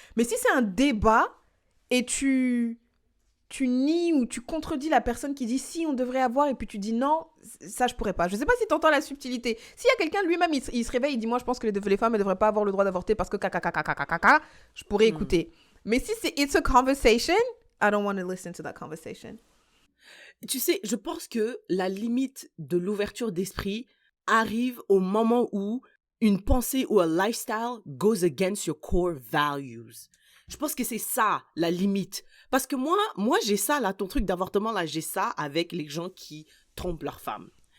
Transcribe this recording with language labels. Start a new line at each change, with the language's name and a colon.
French: Mais si c'est un débat et tu nies ou tu contredis la personne qui dit si on devrait avoir et puis tu dis non, ça je pourrais pas. Je sais pas si tu entends la subtilité. S'il y a quelqu'un lui-même, il se réveille, il dit moi je pense que les femmes ne devraient pas avoir le droit d'avorter parce que je pourrais écouter. Mais si c'est
English: it's a conversation, I don't want to listen to that conversation.
French: Tu sais, je pense que la limite de l'ouverture d'esprit arrive au moment où une pensée ou un lifestyle
English: goes against your core values.
French: Je pense que c'est ça, la limite. Parce que moi j'ai ça, là, ton truc d'avortement, là, j'ai ça avec les gens qui trompent leurs femmes.